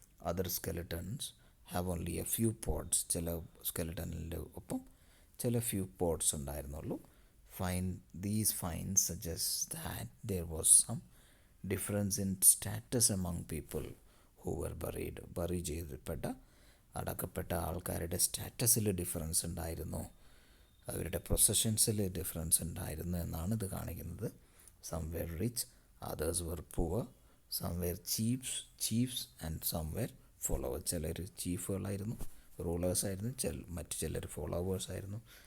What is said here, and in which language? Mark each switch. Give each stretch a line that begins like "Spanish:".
English: Other skeletons have only a few parts.
Malayalam: ചില സ്കെലട്ടനിൻ്റെ ഒപ്പം ചില ഫ്യൂ പോട്ട്സ് ഉണ്ടായിരുന്നുള്ളൂ.
English: These finds suggest that there was some difference in status among people who were buried.
Malayalam: Bury ചെയ്യപ്പെട്ട അടക്കപ്പെട്ട ആൾക്കാരുടെ സ്റ്റാറ്റസിൽ difference ഉണ്ടായിരുന്നു, അവരുടെ പ്രൊസഷൻസിൽ difference ഉണ്ടായിരുന്നു എന്നാണ് ഇത് കാണിക്കുന്നത്.
English: Some were rich, others were poor. Some were chiefs and some were followers.
Malayalam: ചിലർ ചീഫുകളായിരുന്നു, റൂളേഴ്സായിരുന്നു, മറ്റു ചിലർ ഫോളോവേഴ്സ് ആയിരുന്നു.